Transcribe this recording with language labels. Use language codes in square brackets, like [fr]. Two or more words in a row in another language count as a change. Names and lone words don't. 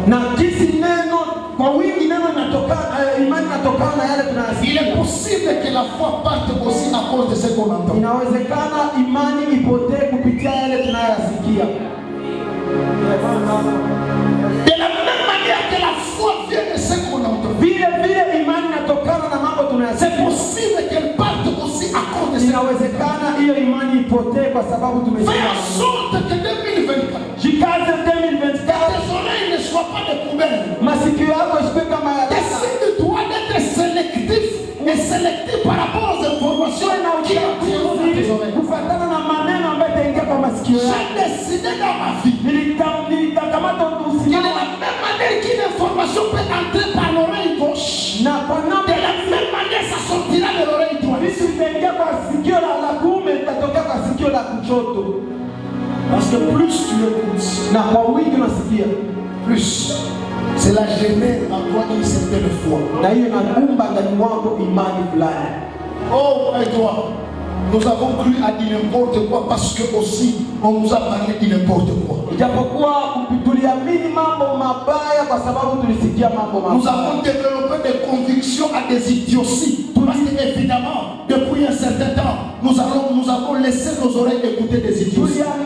[sw] na jinsi neno kwa wingi neno inatokana, imani inatokana na yale [fr] Il [sw] tunayasikia. [fr] est possible que la foi parte aussi à cause de ce qu'on entend. [sw] Inawezekana imani ipotee kupitia yale tunayoyasikia. [fr] De la même manière que la foi vient de ce qu'on entend. [sw] Vile vile imani inatokana na mambo [fr] C'est [sw] tunayasikia. [fr] possible qu'elle parte aussi à cause de ce qu'on entend. [sw] Inawezekana hiyo imani ipotee kwa sababu [fr] Fais [sw] tumesikia. [fr] en sorte que 2024, [sw] Jikaze 2024, [fr] tes oreilles ne soient pas des poubelles. [sw] masikio yako isiwe kama ya taka. [fr] Décide-toi d'être sélectif et sélectif par rapport aux informations qui entreront dans tes oreilles. [sw] Kufuatana na maneno ambayo itaingia kwa masikio yako. [fr] J'ai décidé dans ma vie [sw] Nilitamkamata [fr] que de [sw] usikivu [fr] la même manière qu'une information peut entrer par l'oreille gauche, [sw] na kwa [fr] de [sw] namna [fr] la même manière ça sortira de l'oreille droite. [sw] vitu vitaingia kwa sikio la kuume vitatokea kwa sikio la kushoto. [fr] Parce que plus tu écoutes, [sw] Na kwa wingi unasikia, [fr] plus cela génère en toi une certaine foi. [sw] na hiyo inakumba ndani mwako imani fulani. [fr] Oh, et toi, Nous avons cru à dire n'importe quoi parce que aussi on nous a parlé de n'importe quoi. Nous avons développé des convictions à des idioties. Parce qu'évidemment, depuis un certain temps, nous avons laissé nos oreilles écouter des idioties.